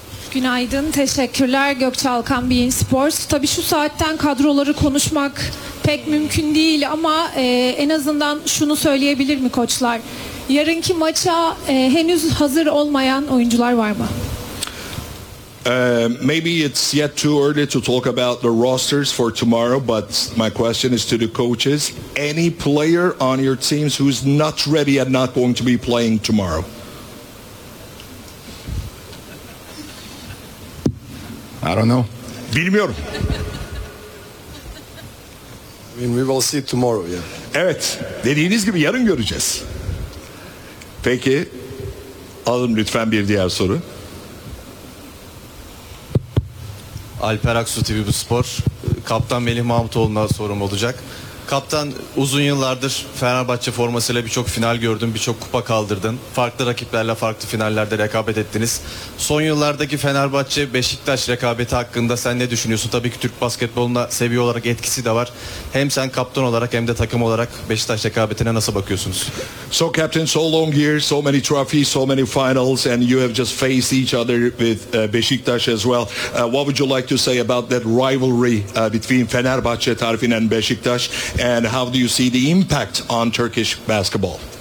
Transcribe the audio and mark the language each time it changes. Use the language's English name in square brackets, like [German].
[Turkish] Günaydın, teşekkürler. Gökçe Alkan, Bein Sports. Tabii şu saatten kadroları konuşmak pek mümkün değil ama en azından şunu söyleyebilir mi koçlar? Yarınki maça henüz hazır olmayan oyuncular var mı? [English] Maybe it's yet too early to talk about the rosters for tomorrow, but my question is to the coaches. Any player on your teams who's not ready and not going to be playing tomorrow? I don't know. [Turkish] Bilmiyorum. [English] I mean, we will see it tomorrow, yeah. [Turkish] Evet, dediğiniz gibi yarın göreceğiz. Peki, alın lütfen bir diğer soru. Alper Aksu, TV Bu Spor. Kaptan Melih Mahmutoğlu'na sorum olacak. Kaptan, uzun yıllardır Fenerbahçe formasıyla birçok final gördün, birçok kupa kaldırdın. Farklı rakiplerle farklı finallerde rekabet ettiniz. Son yıllardaki Fenerbahçe Beşiktaş rekabeti hakkında sen ne düşünüyorsun? Tabii ki Türk basketboluna seviye olarak etkisi de var. Hem sen kaptan olarak hem de takım olarak Beşiktaş rekabetine nasıl bakıyorsunuz? [English] So captain, so long years, so many trophies, so many finals and you have just faced each other with Beşiktaş as well. What would you like to say about that rivalry between Fenerbahçe tarifin and Beşiktaş? And how do you see the impact on Turkish basketball?